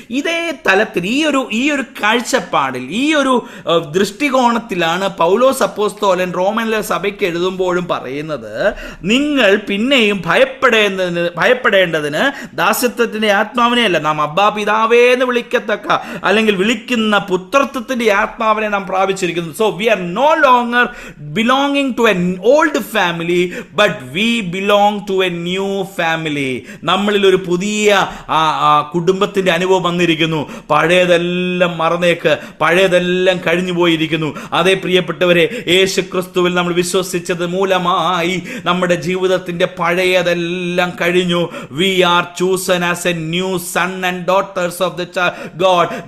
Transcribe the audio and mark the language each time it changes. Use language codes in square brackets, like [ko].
[ml] ഇതേ തലത്തിൽ ഈ ഒരു കാഴ്ചപ്പാടിൽ, ഈ ഒരു ദൃഷ്ടികോണത്തിലാണ് പൗലോസ് അപ്പോസ്തലൻ റോമനിലെ സഭയ്ക്ക് എഴുതുമ്പോഴും പറയുന്നത്, നിങ്ങൾ പിന്നെയും ഭയപ്പെടേണ്ടതിന് ദാസ്യത്വത്തിന്റെ ആത്മാവിനെയല്ല, നാം അബ്ബാ പിതാവേ എന്ന് വിളിക്കത്തക്ക അല്ലെങ്കിൽ വിളിക്കുന്ന പുത്രത്വത്തിന്റെ ആത്മാവിനെ നാം പ്രാപിച്ചിരിക്കുന്നു. [en] So we are no longer belonging to an old family but we belong to a new family. [ml] നമ്മളിൽ ഒരു പുതിയ കുടുംബത്തിന്റെ അനുഭവം വന്നിരിക്കുന്നു. പഴയതെല്ലാം മറന്നേക്ക്, പഴയതെല്ലാം കഴിഞ്ഞു പോയിരിക്കുന്നു. അതേ പ്രിയപ്പെട്ടവരെ, യേശു ക്രിസ്തുവിൽ നമ്മൾ വിശ്വസിച്ചത് മൂലമായി നമ്മുടെ ജീവിതത്തിന്റെ പഴയതെല്ലാം കഴിഞ്ഞു. [en] We are chosen as a new son and daughters of the God.